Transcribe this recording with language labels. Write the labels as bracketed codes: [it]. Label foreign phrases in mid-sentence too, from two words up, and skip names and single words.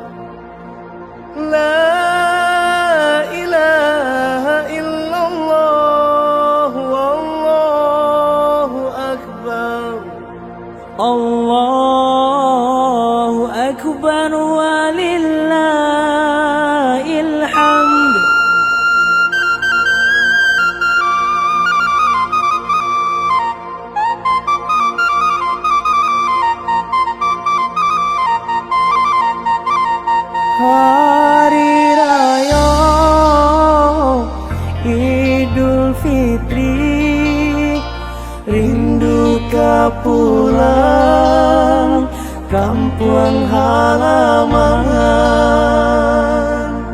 [ar] لا إله إلا الله، والله أكبر. الله أكبر ولله الحمد. [id] Hari Raya Idul Fitri, rindu pulang kampung halaman.